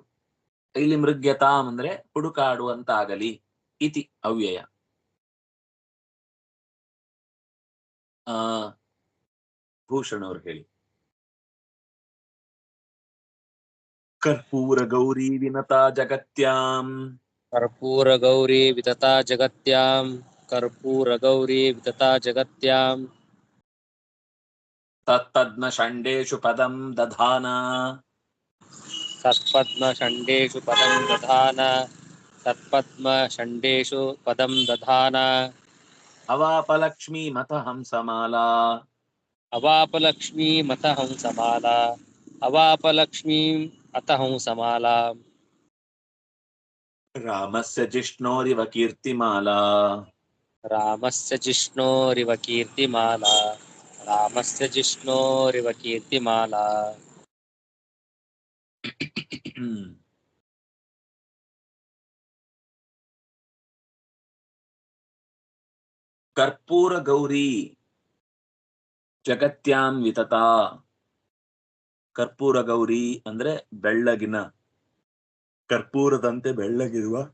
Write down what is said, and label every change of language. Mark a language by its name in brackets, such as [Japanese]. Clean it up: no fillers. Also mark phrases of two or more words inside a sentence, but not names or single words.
[Kannada] ಇಲ್ಲಿ ಮೃಗ್ಯತಾಂ ಅಂದ್ರೆ ಹುಡುಕಾಡುವಂತಾಗಲಿ [Sanskrit] ಇತಿ ಅವ್ಯಯ. [Kannada] ಭೂಷಣ್ ಅವ್ರು ಹೇಳಿ. [Sanskrit] ಕರ್ಪೂರ ಗೌರಿ ವಿನತಾ ಜಗತ್ಯಾಂ. कर्पूर गौरी वितता जगत्यां. कर्पूर गौरी वितता जगत्यां. ತತ್ಪದ್ಮ ಷಂಡೇಶು ಪದಂ ದಧಾನ. तत्पद्म षण्डेषु पदं दधान. तत्पद्म षण्डेषु पदं दधान. ಅವಾಪಲಕ್ಷ್ಮೀ ಮತ ಹಂಸಮಾಲಾ. अवापलक्ष्मी मत हंसमाला. अवापलक्ष्मीम् अत हंसमाला. ರಾಮಸ್ಯ ಜಿಷ್ಣೋರಿವ ಕೀರ್ತಿಮಾಲಾ. रामस्य जिष्णोरिव कीर्तिमाला. रामस्य जिष्णोरिव कीर्तिमाला. ಕರ್ಪೂರ ಗೌರಿ ಜಗತ್ಯಾಂ ವಿತತಾ. ಕರ್ಪೂರ ಗೌರಿ [Kannada] ಅಂದ್ರೆ ಬೆಳ್ಳಗಿನ, ಕರ್ಪೂರದಂತೆ ಬೆಳ್ಳಗಿರುವ,